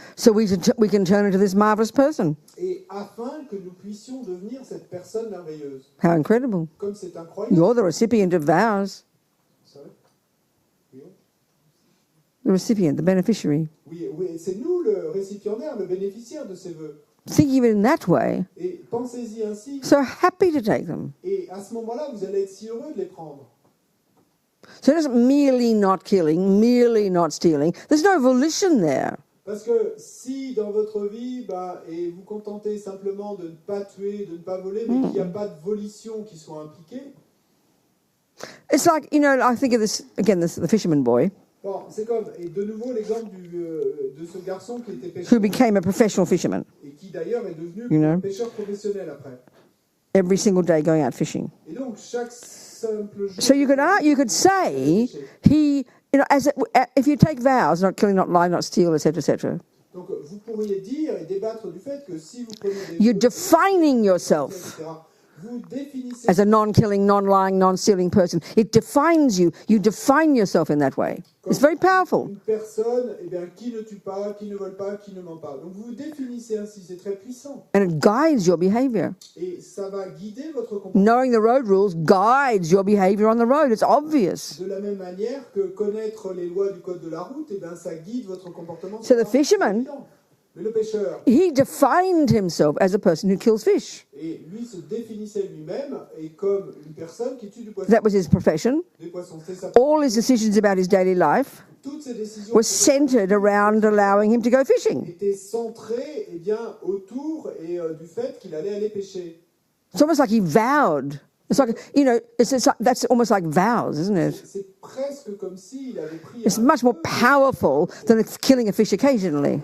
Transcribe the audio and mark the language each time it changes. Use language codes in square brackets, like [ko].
[en] so we can turn into this marvelous person. [fr] et afin que nous puissions devenir cette personne merveilleuse. [en] How incredible. [fr] Comme c'est incroyable. [en] You're the recipient of vows. Sorry? The recipient, the beneficiary. [fr] Oui, c'est nous le récipiendaire, le bénéficiaire de ces vœux. [en] Thinking of it in that way, [fr] Et pensez-y ainsi. [en] so happy to take them. [fr] Et à ce moment-là, vous allez être si heureux de les prendre. [en] So it isn't merely not killing, merely not stealing. There's no volition there. [fr] Parce que si dans votre vie, et vous contentez simplement de ne pas tuer, de ne pas voler, mais qu'il n'y a pas de volition qui soit impliquée, [en] It's like, I think of this, again, the fisherman boy [fr] bon, c'est comme, et de nouveau l'exemple de ce garçon qui était [en] who [fr] pêcheur, [en] became a professional fisherman, [fr] et qui d'ailleurs est devenu [en] know. [fr] pêcheur professionnel après. [en] every single day going out fishing. [fr] Et donc, chaque simple jour... [en] So you could say he, if you take vows, not killing, not lie, not steal, etc., [fr] Donc, vous pourriez dire et débattre du fait que si vous prenez des... [en] you're defining yourself [fr] etc., vous définissez... [en] as a non-killing, non-lying, non-stealing person. It defines you. You define yourself in that way. It's very powerful. [fr] Une personne, qui ne tue pas, qui ne vole pas, qui ne ment pas. Donc vous vous définissez ainsi, c'est très puissant. [en] And it guides your behavior. [fr] Et ça va guider votre comportement. [en] Knowing the road rules guides your behavior on the road. It's obvious. [fr] De la même manière que connaître les lois du code de la route, ça guide votre comportement. [en] So the fisherman, [fr] Mais le pêcheur, [en] he defined himself as a person who kills fish. [fr] et lui se définissait lui-même et comme une personne qui tue du poisson. [en] That was his profession. [fr] Des poissons, c'est sa... [en] All his decisions about his daily life [fr] Toutes ces décisions [en] were centered around allowing him to go fishing. [fr] étaient centrées autour du fait qu'il allait aller pêcher. [en] It's almost like he vowed. It's like, that's almost like vows, isn't it? [fr] C'est presque comme s'il avait pris... [en] It's much more powerful than killing a fish occasionally.